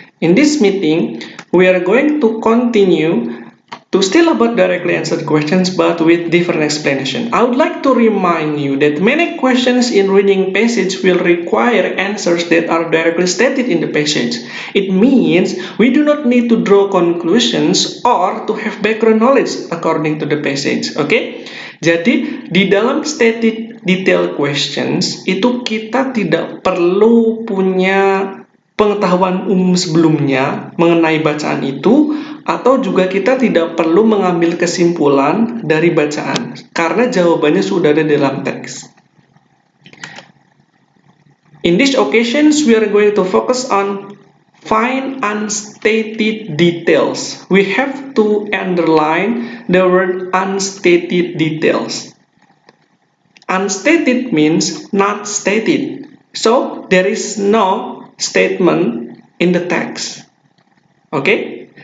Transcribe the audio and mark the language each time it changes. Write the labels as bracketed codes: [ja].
[en] In this meeting, we are going to continue to still about directly answered questions but with different explanation. I would like to remind you that many questions in reading passage will require answers that are directly stated in the passage. It means we do not need to draw conclusions or to have background knowledge according to the passage. Okay? [id] Jadi di dalam stated detail questions itu kita tidak perlu punya pengetahuan umum sebelumnya mengenai bacaan itu, atau juga kita tidak perlu mengambil kesimpulan dari bacaan karena jawabannya sudah ada dalam teks. [en] In these occasions, we are going to focus on find unstated details. We have to underline the word unstated details. Unstated means not stated. So, there is no statement in the text. Okay?